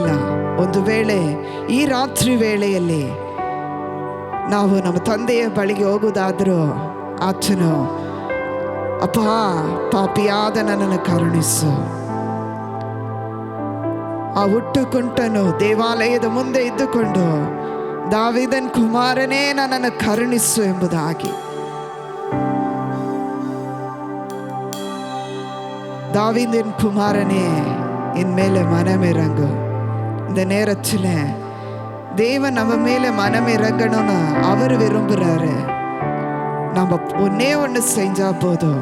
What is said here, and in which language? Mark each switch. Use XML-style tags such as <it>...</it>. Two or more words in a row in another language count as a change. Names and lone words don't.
<kn>ಒಂದು ವೇಳೆ ಈ ರಾತ್ರಿ ವೇಳೆಯಲ್ಲಿ ನಾವು ನಮ್ಮ ತಂದೆಯ ಬಳಿಗೆ ಹೋಗುವುದಾದರೂ ಆತನು, ಅಪ್ಪ ಪಾಪಿಯಾದ ನನ್ನನ್ನು ಕರುಣಿಸು. ಆ ಹುಟ್ಟುಕುಂಟನು ದೇವಾಲಯದ ಮುಂದೆ ಇದ್ದುಕೊಂಡು, ದಾವೀದನ ಕುಮಾರನೇ ನನ್ನನ್ನು ಕರುಣಿಸು ಎಂಬುದಾಗಿ.</kn> <ta>தாவீதின் குமாரனே என் மேலே மனமிறங்கு. இந்த நேரத்தில் தேவன் நம்ம மேலே மனமிறங்கணும்னு அவர் விரும்புகிறாரு. நம்ம ஒன்னே ஒன்று செஞ்சா போதும்.</ta>